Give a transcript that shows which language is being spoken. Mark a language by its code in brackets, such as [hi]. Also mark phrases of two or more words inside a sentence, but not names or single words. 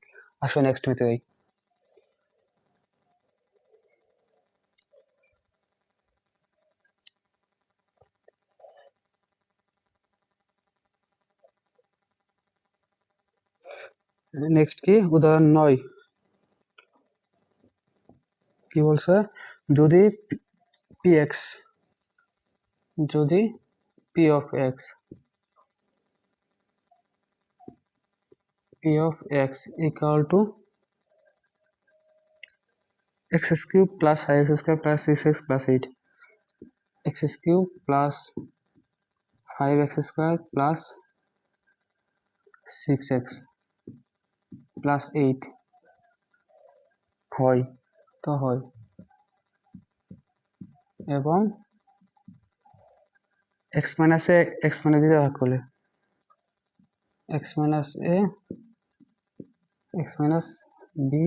[bn] আসো নেক্সট মেথে যাই। নেক্সট কি, উদাহরণ 9 কি বলছে, যদি px, [en] যদি p of x equal to x³ plus 5x² plus 6x plus 8, x³ plus 5x² plus 6x plus 8 [bn] হয়, তো হয়, এবং [en] x minus a x minus b [bn] ভাগ করলে [en] x minus a x minus b